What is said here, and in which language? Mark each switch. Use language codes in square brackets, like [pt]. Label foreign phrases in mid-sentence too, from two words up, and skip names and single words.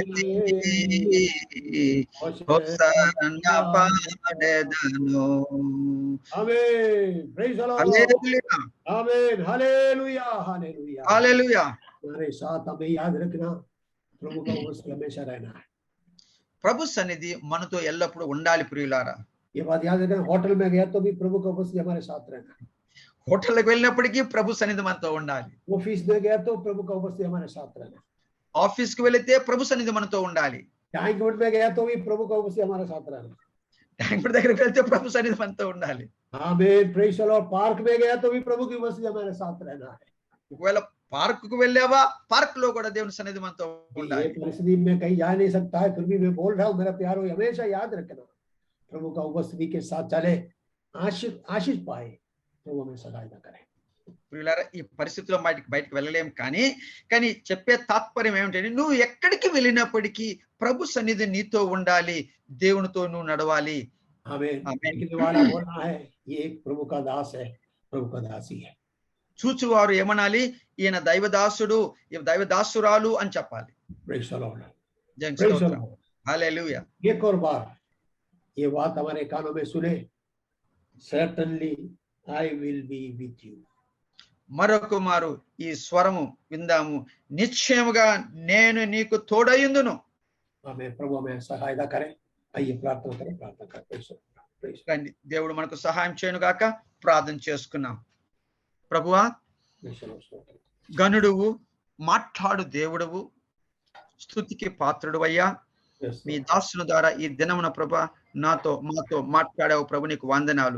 [te] హోసన్నా పాడెదను. [en] Amen. Praise the Lord. [te] హల్లెలూయా, [hi] आमीन। हालेलुया हालेलुया। [te] హల్లెలూయా। [hi] हमारे साथ हमें याद रखना, प्रभु का उपस्थिति हमेशा रहना है। [te] ప్రభు సన్నిధి మనతో ఎల్లప్పుడూ ఉండాలి ప్రియులారా. [hi] ये बात याद रखना, होटल में गया तो भी प्रभु का उपस्थिति हमारे साथ रहना है। [te] హోటల్కి వెళ్ళినప్పటికీ ప్రభు సన్నిధి మనతో ఉండాలి. [hi] ऑफिस में गया तो प्रभु का उपस्थिति हमारे साथ रहना है। [te] ఆఫీస్ కి వెళితే ప్రభు సన్నిధి మనతో ఉండాలి. [hi] बैंक में गया तो भी प्रभु का उपस्थिति हमारे साथ रहना है। [te] ట్యాంక్ దగ్గరికి వెళ్తే ప్రభు సన్నిధి మనతో ఉండాలి. [en] Amen. Praise the Lord. [hi] पार्क में गया तो भी प्रभु की उपस्थिति हमारे साथ रहना है। [te] ఒకవేళ పార్క్ కు వెళ్ళావా, పార్క్ లో కూడా దేవుని సన్నిధి మనతో ఉండాలి. [hi] ये परिस्थिति में कहीं जा नहीं सकता है, फिर भी मैं बोल रहा हूँ मेरा प्यारो, हमेशा याद रखना, प्रभु का उपस्थिति के साथ चले, आशीष पाए, प्रभु हमें सहायता करे। [te] ప్రియులారా, ఈ పరిస్థితిలో బయటకు వెళ్ళలేం, కానీ చెప్పే తాత్పర్యం ఏమిటంటే, నువ్వు ఎక్కడికి వెళ్ళినప్పటికీ ప్రభు సన్నిధి నీతో ఉండాలి, దేవునితో నువ్వు నడవాలి. [hi] बोलना है ये एक प्रभु का दास है, प्रभु का दासी है। [te] చూచువారు ఏమనాలి, ఈయన దైవదాసుడు, దైవదాసురాలు అని చెప్పాలి. హల్లెలూయా। [hi] एक और बार ये बात हमारे कानों में सुने, [en] certainly I will be with you. [te] మరొక మారు ఈ స్వరము విందాము, నిశ్చయముగా నేను నీకు తోడయుందును. [hi] हमें प्रभु हमें सहायता करें. आइए प्रार्थना करें. [te] రండి, దేవుడు మనకు సహాయం చేయను గాక. ప్రార్థన చేసుకున్నాం. ప్రభువా, గనుడువు, మాట్లాడు దేవుడువు, స్తుతికి పాత్రుడు అయ్యా. మీ దాసుల ద్వారా ఈ దినమున ప్రభా మాతో మాట్లాడావు ప్రభు, నీకు వందనాలు.